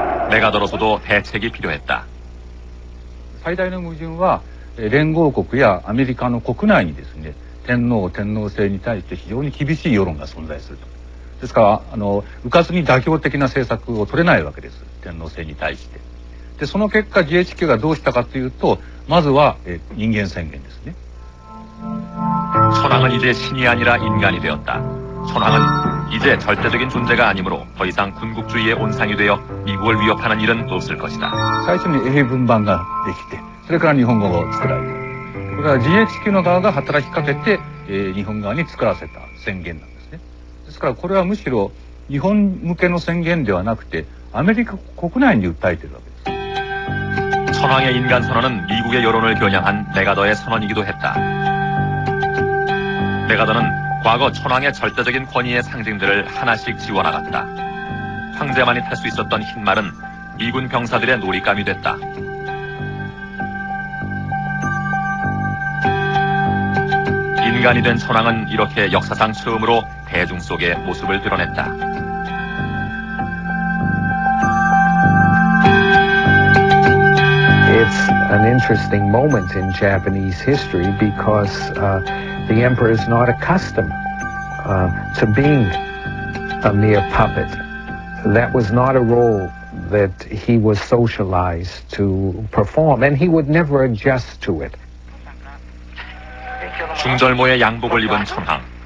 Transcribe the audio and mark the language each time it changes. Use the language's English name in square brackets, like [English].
[Korean] 메가더로서도 대책이 필요했다. [Japanese] 最大の矛盾は連合国やアメリカの国内にですね、天皇制に対して非常に厳しい世論が存在すると。ですから迂闊に妥協的な政策を取れないわけです、天皇制に対して。でその結果 GHQ がどうしたかというと、まずは人間宣言ですね。 [Korean] 천황은 이제 신이 아니라 인간이 되었다. 천황은 이제 절대적인 존재가 아니므로 더 이상 군국주의의 온상이 되어 미국을 위협하는 일은 없을 것이다. [Japanese] 最初に英文版ができて、それから日本語を作られた。これは GHQ の側が働きかけて、日本側に作らせた宣言なんですね。ですからこれはむしろ日本向けの宣言ではなくてアメリカ国内に訴えているわけです。 [Korean] 천황의 인간 선언은 미국의 여론을 겨냥한 메가더의 선언이기도 했다. 메가더는 과거 천황의 절대적인 권위의 상징들을 하나씩 지워나갔다. 황제만이 탈 수 있었던 흰말은 미군 병사들의 놀잇감이 됐다. 인간이 된 천황은 이렇게 역사상 처음으로 대중 속에 모습을 드러냈다. [English] It's an interesting moment in Japanese history because the emperor is not accustomed to being a mere puppet. That was not a role that he was socialized to perform, and he would never adjust to it. [Korean] 중절모의 양복을 입은 천황.